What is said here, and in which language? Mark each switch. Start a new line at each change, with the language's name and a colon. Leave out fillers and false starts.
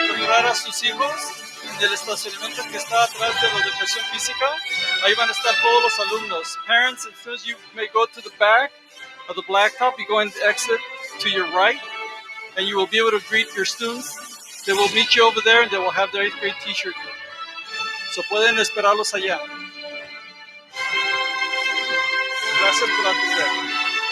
Spanish: esperar a sus hijos en el estacionamiento que está atrás de la educación física. Ahí van a estar todos los alumnos.
English: Parents, as soon as you may go to the back of the blacktop, you go and exit to your right, and you will be able to greet your students. They will meet you over there, and they will have their 8th grade t-shirt.
Spanish: So pueden esperarlos allá. Gracias por atender.